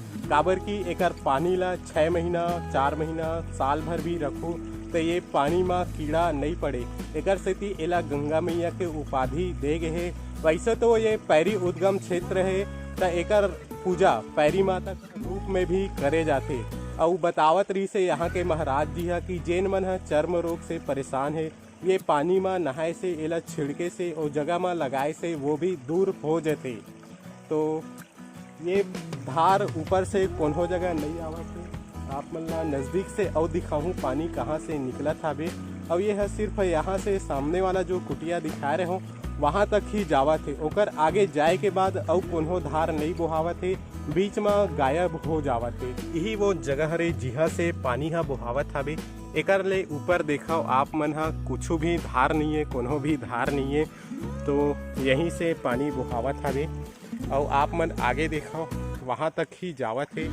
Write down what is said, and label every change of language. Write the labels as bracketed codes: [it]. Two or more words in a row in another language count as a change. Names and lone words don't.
[hne] काबर की एकर पानी ला 6 महीना 4 महीना साल भर भी रखो तो ये पानी में कीड़ा नहीं पड़े, एकर सेती एला गंगा मैया के उपाधि दे गे हे। वैसे तो ये पैरी उद्गम क्षेत्र है तो एकर पूजा पैरी माता के रूप में भी करे जाते। और बतावत रही से यहाँ के महाराज जी है कि जेन मन है चर्म रोग से परेशान है ये पानी में नहाए से एला छिड़के से और जगह में लगाए से वो भी दूर हो जाते। तो ये धार ऊपर से कोनो जगह नहीं आवत है। आप मन ला नज़दीक से और दिखाऊँ पानी कहाँ से निकलत हवे। और ये है सिर्फ यहाँ से सामने वाला जो कुटिया दिखा रहे हो वहाँ तक ही जावत है। ओकर आगे जाए के बाद और कोनो धार नहीं बोहावत है, बीच में गायब हो जावत है। यही वो जगह हरे जिहा से पानी हा बोहावत हवे। एकर ले ऊपर देखाओ आप मन हा कुछ भी धार नहीं है, कोनो भी धार नहीं है, तो यहीं से पानी बोहावत हवे। और आप मन आगे देखाओ वहाँ तक ही जावत है।